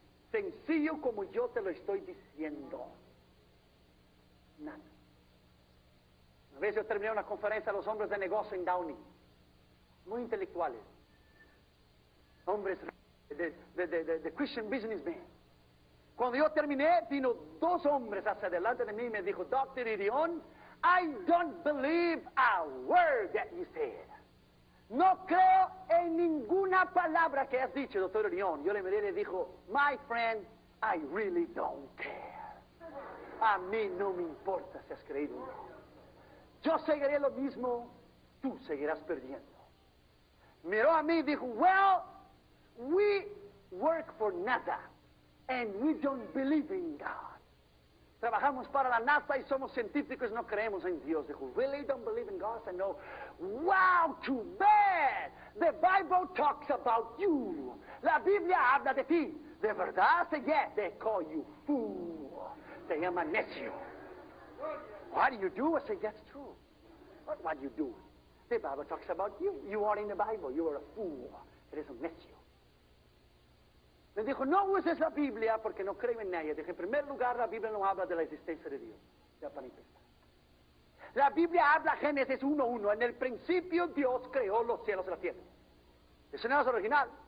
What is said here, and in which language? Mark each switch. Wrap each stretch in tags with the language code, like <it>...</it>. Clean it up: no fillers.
<es>Sencillo como yo te lo estoy diciendo. Nada. Una vez yo terminé una conferencia a los hombres de negocio en Downey, muy intelectuales, hombres de Christian businessmen. Cuando yo terminé, vino dos hombres hacia adelante de mí y me dijo, Dr.</es> <en>Irion, I don't believe a word that you said.</en> <es>No creo en ninguna palabra que has dicho, Dr. Irion. Yo le miré y le dijo,</es> <en>my friend, I really don't care.</en> <es>A mí no me importa si has creído o no. Yo seguiré lo mismo, tú seguirás perdiendo. Miró a mí y dijo,</es> <en>well, we work for NASA and we don't believe in God.</en> <es>Trabajamos para la NASA y somos científicos y no creemos en Dios.</es> <en>Dijo, really don't believe in God? I said, no. Wow, too bad. The Bible talks about you.</en> <es>La Biblia habla de ti. ¿De verdad?</es> <en>I said, yes, they call you fool.</en> <es>Te llaman necio.</es> <en>What do you do? I said, that's true. What do you do? The Bible talks about you. You are in the Bible. You are a fool.</en> <es>Eres un necio. Me dijo, no uses la Biblia porque no creo en ella. Dije, en primer lugar, la Biblia no habla de la existencia de Dios. Ya para empezar. La Biblia habla, Génesis 1:1. En el principio Dios creó los cielos y la tierra. Eso no es original.</es>